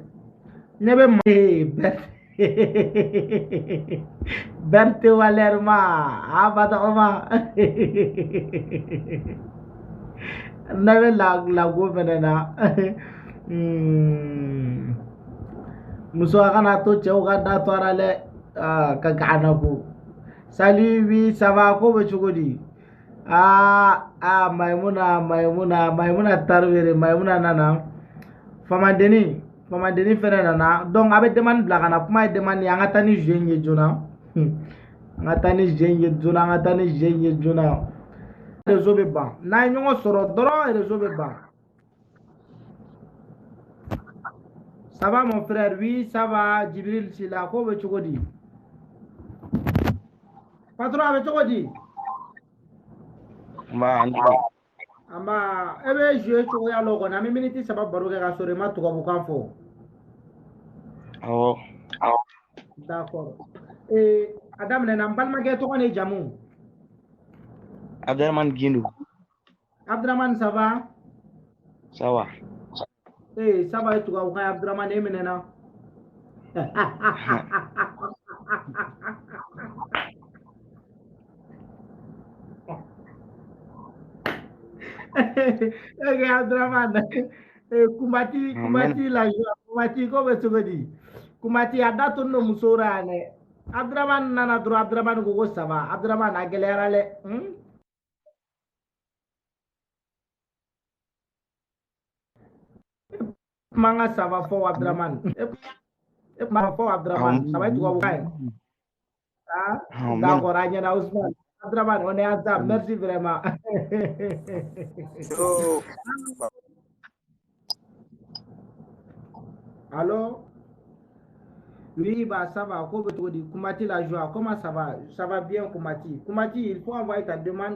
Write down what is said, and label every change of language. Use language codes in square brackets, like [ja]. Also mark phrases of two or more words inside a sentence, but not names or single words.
[bm] Ne bɛ Berthe Walerma Abatoma ne bɛ lago fɛnɛ na muso a kana to cɛw ka da to a la lɛ ka gana ko [fr] salut oui ça va [bm] ko bɛ cogo di Maimuna Tarwere Maimuna nana Famadeni fɛnɛ nana donc a bɛ demande bila ka na kuma ye demande ye an ka taa ni jeu in ye joona réseau bɛ ban n'a ye ɲɔgɔn sɔrɔ dɔrɔn réseau bɛ ban. [fr] Ça va mon frère? Oui ça va [bm] Jibril Sila ko bɛ cogo di? Patron a bɛ cogo di? An b'a e bɛ jouer cogoya la o kɔni an bɛ miniti 3 baro kɛ ka sɔrɔ i ma tubabukan fɔ. Awɔ. [fr] D'accord. [bm] A daminɛna n balimakɛ tɔgɔ ni jamu? Abdraman Gindo. [fr] Abdraman ça va? Ça va. Ça va [bm] ye tubabukan ye Abdraman e minɛna. Ok Abdraman Kumati [fr] la joie [bm] Kumati ko bɛ cogo di? Kumati a da tun do muso ra dɛ. Abdraman nana dɔrɔn Abdraman ko [fr] ça va [bm] Abdraman a gɛlɛyara dɛ. Manga [fr] ça va [bm] fɔ Abdraman. E kuma fɔ Abdraman [fr] ça va [bm] ye tubabukan ye. D'accord a ɲɛna Ousmane. [fr] Abdraman on est ensemble merci vraiment. Allô? Oui, bah ça va. Kumati la joie. Comment ça va? Ça va bien, Kumati. Kumati, il faut envoyer ta demande.